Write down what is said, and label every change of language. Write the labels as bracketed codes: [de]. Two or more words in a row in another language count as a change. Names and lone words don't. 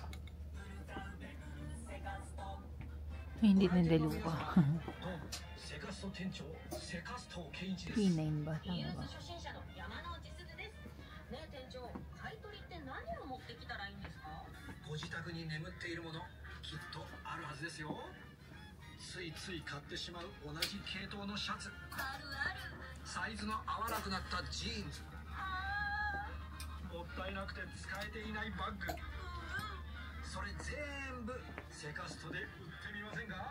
[tl] Ay, hindi na dalupa. P9 ba? Tama ba? [ja] 初心者の山之内すずです。ねえ店長、買い取りって何を持ってきたらいいんですか？ご自宅に眠っているものきっとあるはずですよ。ついつい買ってしまう同じ系統のシャツ、あるある。サイズの合わなくなったジーンズ、もったいなくて使えていないバッグ、それ全部セカストで売ってみませんか？